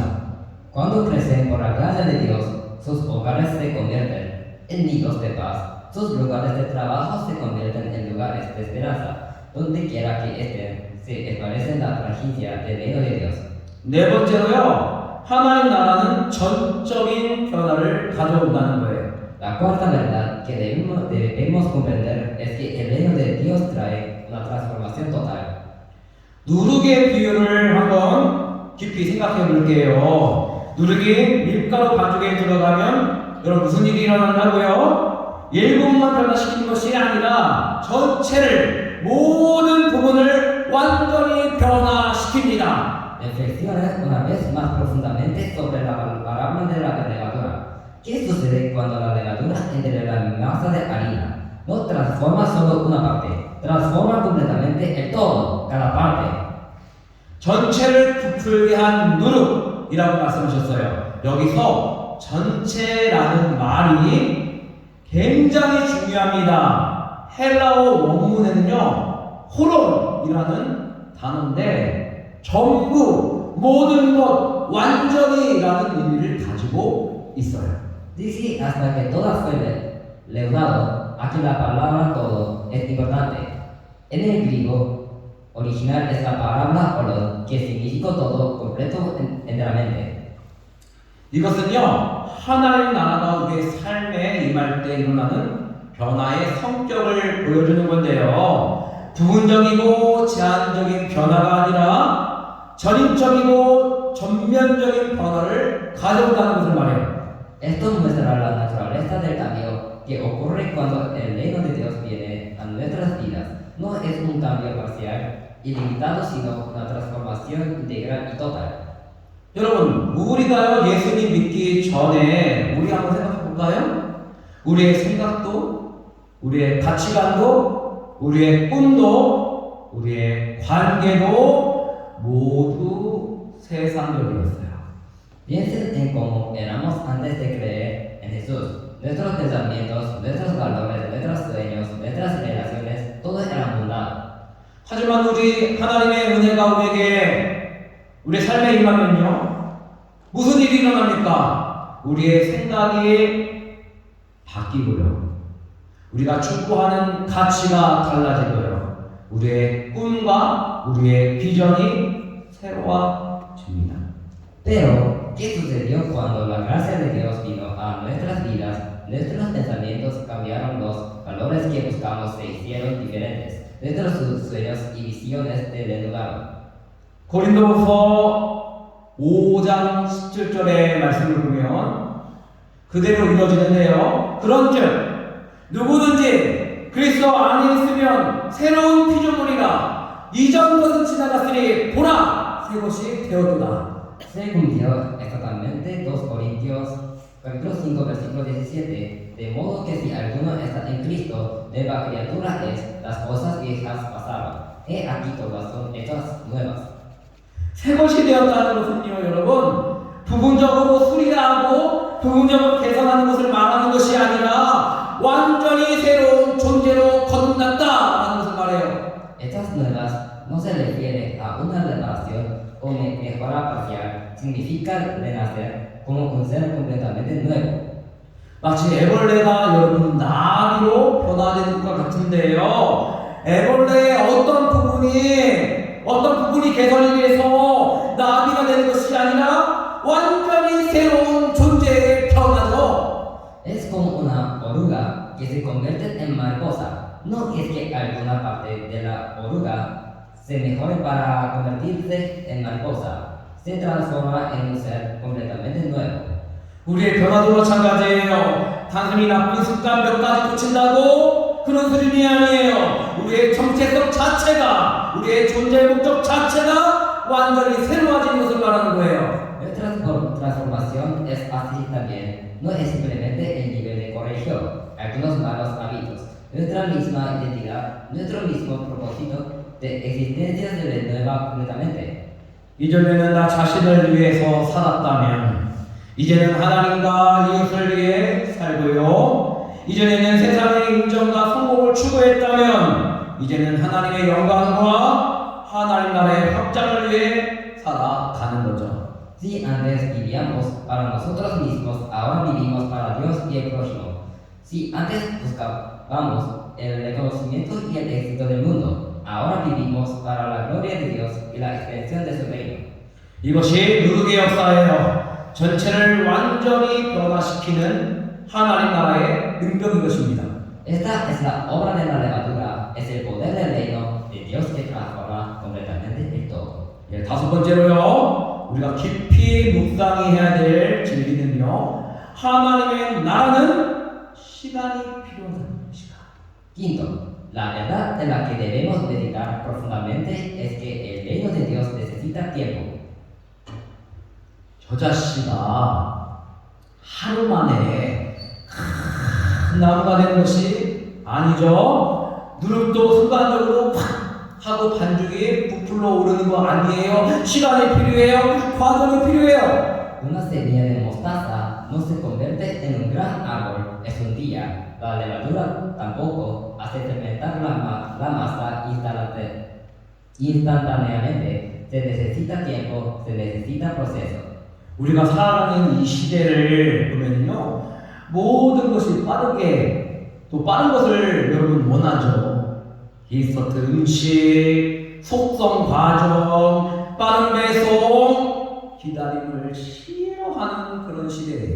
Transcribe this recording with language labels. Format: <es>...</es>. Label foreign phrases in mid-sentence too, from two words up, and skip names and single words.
<es>Cuando crecen por la gracia de Dios, sus hogares se convierten en nidos de paz, sus lugares de trabajo se convierten en lugares de esperanza, donde quiera que estén, se esparce la franquicia del reino de Dios.</es> <ko>네 번째로요, 하나님 나라는 전적인 변화를 가져온다는 거예요.</ko> <es>La cuarta verdad que debemos comprender es que el reino de Dios trae una transformación total.</es> <ko>누룩의 비유를 한번 깊이 생각해 볼게요. 누룩이 밀가루 반죽에 들어가면 여러분 무슨 일이 일어난다고요? 일부분만 변화시키는 것이 아니라 전체를 모든 부분을 완전히 변화시킵니다.</ko> <es>Reflexiones una vez más profundamente sobre la parábola de la levadura. ¿Qué sucede cuando la levadura entre la masa de harina? No transforma solo una parte, transforma completamente el todo, cada parte.</es> <ko>전체를 부풀게 한 누룩이라고 말씀하셨어요. 여기서 전체라는 말이 굉장히 중요합니다. 헬라어 원문에는요, 호론이라는 단어인데 전부, 모든 것, 완전히라는 의미를 가지고 있어요.</ko> <es>Dice hasta que todo fue leudado, aquí la palabra todo es importante. En el griego original es la palabra olon, que significa todo, completo, enteramente.</es> <ko>이것은요, 하나님 나라가 우리의 삶에 임할 때 일어나는 변화의 성격을 보여주는 건데요. 부분적이고 제한적인 변화가 아니라 전인적이고 전면적인 변화를 가져온다는 것을 말해요.</ko> <es>Esto muestra la naturaleza del cambio que ocurre cuando el reino de Dios viene a nuestras vidas no es un cambio parcial, ilimitado, sino una transformación integral y total.</es> <ko>여러분, 우리가요 예수님 믿기 전에 우리 한번 생각해 볼까요? 우리의 생각도, 우리의 가치관도, 우리의 꿈도, 우리의 관계도 모두 세상적이었어요.</ko> <es>Piensen en cómo éramos antes de creer en Jesús. Nuestros pensamientos, nuestros valores, nuestros sueños, nuestras relaciones, todo era mundano.</es> <ko>하지만 우리 하나님의 은혜가 우리에게 우리의 삶에 임하면요 무슨 일이 일어납니까? 우리의 생각이 바뀌고요. 우리가 추구하는 가치가 달라지고요. 우리의 꿈과 우리의 비전이 새로워집니다.</ko> <es>Pero, ¿qué sucedió cuando la gracia de Dios vino a nuestras vidas? Nuestros pensamientos cambiaron, los valores que buscamos se hicieron diferentes. Nuestros sueños y visiones se desnudaron.</es> <ko>고린도후서 5장 17절의 말씀을 보면 그대로 이루어지는데요. 그런즉 누구든지 그리스도 안에 있으면 새로운 피조물이라 이전 것은 지나갔으니 보라 새 것이 되었도다.</ko> <es>Se cumplió exactamente 2 Corintios capítulo 5 versículo 17, de modo que si alguno está en Cristo, nueva criatura es, las cosas viejas pasaron, he aquí todas son hechas nuevas.</es> <ko>새 것이 되었다는 것은요, 여러분, 부분적으로 수리하고 부분적으로 개선하는 것을 말하는 것이 아니라 완전히 새로운 존재로 거듭났다라는 것을 말해요.</ko> <es>Hechas nuevas no se refiere a una reparación o mejora parcial, significa renacer como un ser completamente nuevo.</es> <ko>마치 애벌레가 여러분 나비로 변화되는 것과 같은데요. 애벌레의 어떤 부분이 개선이 돼서 나비가 되는 것이 아니라 완전히 새로운 존재에 변하죠.</ko> <es>Es como una oruga que se convierte en mariposa. No es que alguna parte de la oruga se mejore para convertirse en mariposa. Se transforma en un ser completamente nuevo.</es> <ko>우리의 변화도 마찬가지예요. 단순히 나쁜 습관 몇 가지 고친다고 그런 수준이 아니에요. 우리의 정체성 자체가, 우리의 존재의 목적 자체가 완전히 새로워지는 것을 말하는 거예요.</ko> <es>Nuestra transformación es así también. No es simplemente el nivel de corrección, algunos malos hábitos. Nuestra misma identidad, nuestro mismo propósito de existencia se renueva completamente.</es> <ko>이전에는 나 자신을 위해서 살았다면 이제는 하나님과 이웃을 위해 살고요. 이전에는 세상의 인정과 성공을 추구했다면 이제는 하나님의 영광과 하나님 나라의 확장을 위해 살아가는 거죠.</ko> <es>Si antes vivíamos para nosotros mismos, ahora vivimos para Dios y el prójimo. Si antes buscábamos el reconocimiento y el éxito del mundo, ahora vivimos para la gloria de Dios y la extensión de su reino.</es> <ko>이것이 누룩의 역사예요. 전체를 완전히 변화시키는 하나님 나라의 능력인 것입니다.</ko> <es>Esta es la obra de la levadura, es el poder del reino de Dios que transforma completamente el todo.</es> <ko>예, 다섯 번째로요. 우리가 깊이 묵상해야 될 진리는요. 하나님의 나라는 시간이 필요한 시간.</ko> <es>Quinto, la verdad en la que debemos meditar profundamente es que el reino de Dios necesita tiempo.</es> <ko>저자 씨가 하루 만에 큰 나무가 되는 것이 아니죠. 누룩도 순간적으로 팍 하고 반죽이 부풀러 오르는 거 아니에요. 시간이 필요해요. 과정이 필요해요.</ko> <es>Una semilla de mostaza no se convierte en un gran árbol en un día. La levadura tampoco hace fermentar la masa instantáneamente. Se necesita tiempo, se necesita proceso.</es> <ko>우리가 살아가는 이 시대를 보면요. 모든 것이 빠르게 또 빠른 것을 여러분 원하죠. 인스턴트 음식, 속성 과정, 빠른 배송, 기다림을 싫어하는 그런 시대예요.</ko>